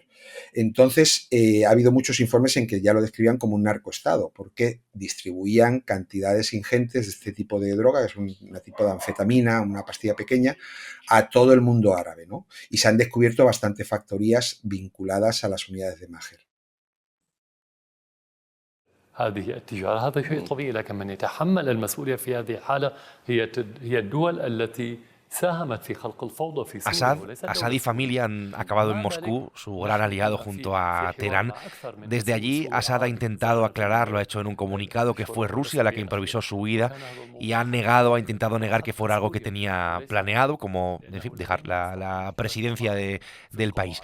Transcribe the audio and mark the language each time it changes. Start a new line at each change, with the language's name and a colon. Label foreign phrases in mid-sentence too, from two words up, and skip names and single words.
Spanish: Entonces ha habido muchos informes en que ya lo describían como un narcoestado, porque distribuían cantidades ingentes de este tipo de droga, que es un tipo de anfetamina, una pastilla pequeña, a todo el mundo árabe, ¿no? Y se han descubierto bastantes factorías vinculadas a las unidades de Maher.
Arabic: هذه التجارة هذا شيء طبيعي، لكن من يتحمل المسؤولية في هذه الحالة هي الدول التي ساهمت في خلق الفوضى في سوريا وليست Assad دولة
Spanish: y familia han acabado en Moscú, su gran aliado junto a Teherán. Desde allí, Assad ha intentado aclarar, lo ha hecho en un comunicado, que fue Rusia la que improvisó su huida, y ha intentado negar que fuera algo que tenía planeado, como, en fin, dejar la presidencia del país.